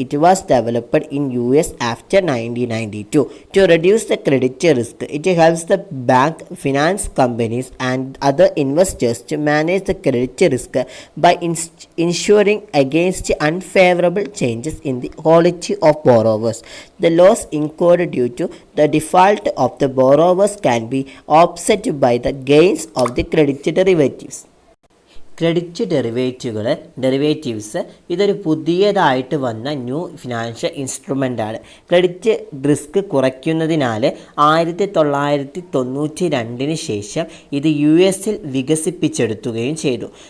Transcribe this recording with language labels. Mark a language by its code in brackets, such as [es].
[en] It was developed in US after 1992 to reduce the credit risk. It helps the bank, finance companies and other investors to manage the credit risk by ensuring against unfavorable changes in the quality of borrowers. The loss incurred due to the default of the borrowers can be offset by the gains of the credit derivatives. [ml] Credit derivatives ഇതൊരു പുതിയതായിട്ട് വന്ന new financial ഇൻസ്ട്രുമെൻ്റാണ്. Credit risk കുറയ്ക്കുന്നതിനാൽ 1992 ശേഷം ഇത് US വികസിപ്പിച്ചെടുക്കുകയും ചെയ്തു.